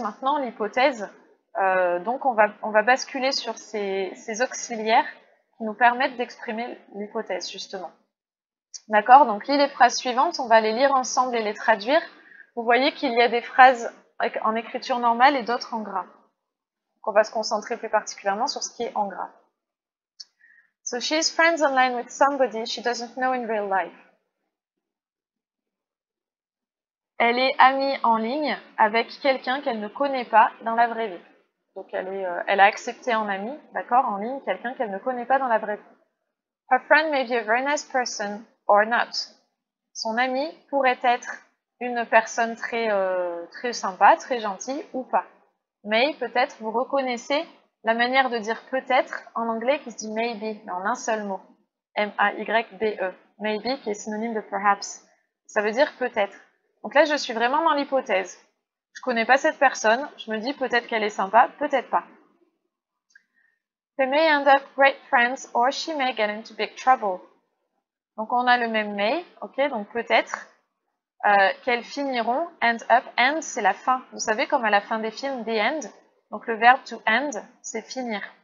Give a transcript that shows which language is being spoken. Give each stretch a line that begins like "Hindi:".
French: Maintenant, l'hypothèse, donc on va basculer sur ces auxiliaires qui nous permettent d'exprimer l'hypothèse, justement. D'accord? Donc, lis les phrases suivantes, on va les lire ensemble et les traduire. Vous voyez qu'il y a des phrases en écriture normale et d'autres en gras. Donc, on va se concentrer plus particulièrement sur ce qui est en gras.
English: So, she is friends online with somebody she doesn't know in real life.
French: Elle est amie en ligne avec quelqu'un qu'elle ne connaît pas dans la vraie vie. Donc elle a accepté en ami, d'accord, en ligne, quelqu'un qu'elle ne connaît pas dans la vraie vie.
English: Her friend may be a very nice person or not.
French: Son ami pourrait être une personne très sympa, très gentille ou pas. May, peut-être, vous reconnaissez la manière de dire peut-être en anglais qui se dit maybe, mais en un seul mot. M-A-Y-B-E. Maybe qui est synonyme de perhaps. Ça veut dire peut-être. Donc là, je suis vraiment dans l'hypothèse. Je connais pas cette personne, je me dis peut-être qu'elle est sympa, peut-être pas.
English: They may end up great friends or she may get into big trouble.
French: Donc on a le même may, ok, donc peut-être qu'elles finiront, end up, end c'est la fin. Vous savez comme à la fin des films, the end, donc le verbe to end c'est finir.